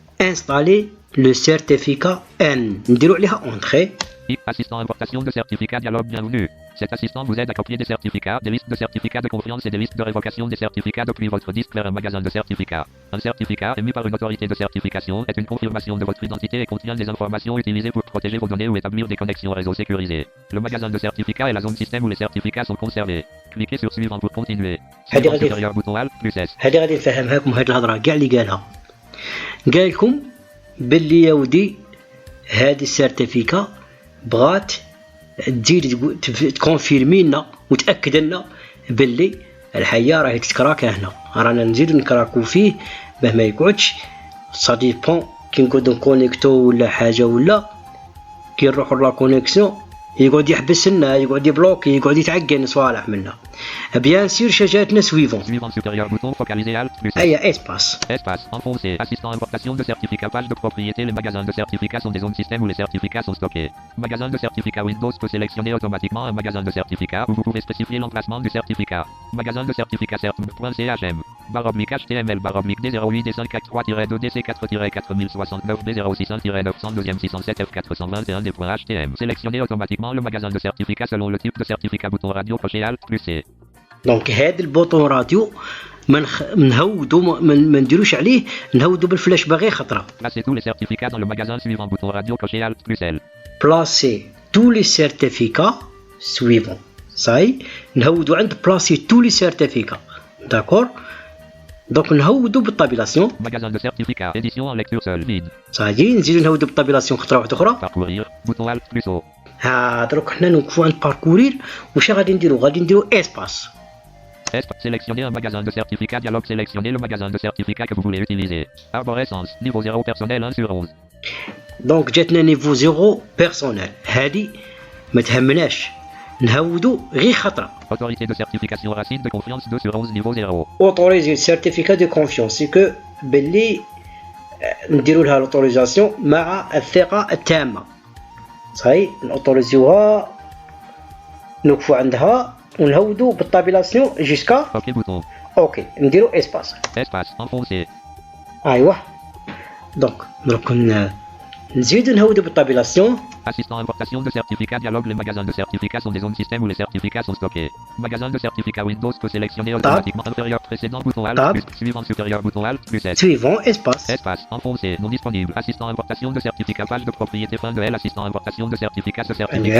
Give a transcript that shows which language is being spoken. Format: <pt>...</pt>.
<ar>انستالي لو سيرتيفيكا ان نديرو عليها اونتري</ar> <fr>Assistant importation de certificats. Dialogue bienvenue. Cet assistant vous aide à copier des certificats, des listes de certificats de confiance et des listes de révocation des certificats depuis votre disque vers un magasin de certificats. Un certificat émis par une autorité de certification est une confirmation de votre identité et contient des informations utilisées pour protéger vos données ou établir des connexions réseau sécurisées. Le magasin de certificats est la zone système où les certificats sont conservés. Cliquez sur suivant pour continuer. Suivant supérieur bouton Alt plus S.</fr> <ar>هذه غادي نفهمهاكم هاد الهضره كاع اللي قالها قال لكم باللي يا ودي هذه السيرتيفيكا بغات تزيد تكونفيرمي لنا وتاكد لنا باللي الحياه راهي تتكراكا هنا رانا نزيدو نكراكو فيه باه ما يقعدش سا ديبون كي نقعدو نكونيكتو ولا حاجه ولا كي نروحو لا كونيكسيون يقعد يحبس لنا يقعد يبلوكي يقعد يتعقن صوالح منا بيان سير شجاتنا سويفون</ar> <fr>Suivant supérieur bouton focalisé Alt plus S.</fr> <ar>اي اسباس</ar> <fr>Espace enfoncé. Assistant importation de certificats. Page de propriété. Les magasins de certificats sont des zones système où les certificats sont stockés. Magasin de certificats Windows peut sélectionner automatiquement un magasin de certificats où vous pouvez spécifier l'emplacement du certificat. Magasin de certificats cert.chm. Barre oblique HTML barre oblique D08 D543-2 DC4-4069 B061-902 607 F421 des.htm. Sélectionnez automatiquement le magasin de certificats selon le type de certificat. Bouton radio crochet Alt plus C.</fr> <ar>دونك هذا البوطون راديو نهودو ما نديروش عليه نهودو بالفلاش باغي خطره</ar> <fr>Placez tous les certificats dans le magasin suivant. Bouton radio crochet Alt plus L.</fr> <ar>بلاسي تو لي سيرتيفيكا سويفون صاي نهودو عند بلاسي تو لي سيرتيفيكا داكور دونك نهودو بالطابيلاسيون</ar> <fr>Magasin de certificats. Édition en lecture seule. Vide.</fr> <ar>صاي نزيدو نهودو بالطابيلاسيون خطره واحده اخرى</ar> <fr>Parcourir. Bouton Alt plus O.</fr> <ar>دروك حنا نوقفو عند باركورير واش غادي نديرو اسباس</ar> <fr>Sélectionnez un magasin de certificats. Dialogue. Sélectionnez le magasin de certificats que vous voulez utiliser. Arborescence. Niveau 0 personnel 1 sur 11.</fr> <ar>دونك جاتنا نيفو 0 بيرسونيل هادي ما تهمناش نهودو غير خطره</ar> <fr>Autorité de certification racine de confiance 2 sur 11 niveau 0.</fr> <ar>اوتوريزي سيرتيفيكا دو كونفيونس سي كو باللي نديرو لها لوتوريزاسيون مع الثقه التامه صحيح نوتوريزيوها نوقفو عندها ونهودو بالطابيلاسيون جيسكا</ar> <fr>OK bouton.</fr> <ar>اوكي نديرو اسباس</ar> <fr>Espace enfoncé.</fr> <ar>ايوا دونك دروك نزيدو نهودو بالطابيلاسيون</ar> <fr>Assistant importation de certificats. Dialogue. Les magasins de certificats sont des zones système où les certificats sont stockés. Magasin de certificats Windows peut sélectionner automatiquement inférieur précédent. Bouton Alt Tab. plus. Suivant supérieur. Bouton Alt plus S.</fr> <ar>سويفون اسباس</ar> <fr>Espace enfoncé. Non disponible. Assistant importation de certificats. Page de propriété fin de L. Assistant importation de certificats. Ce certificat</fr>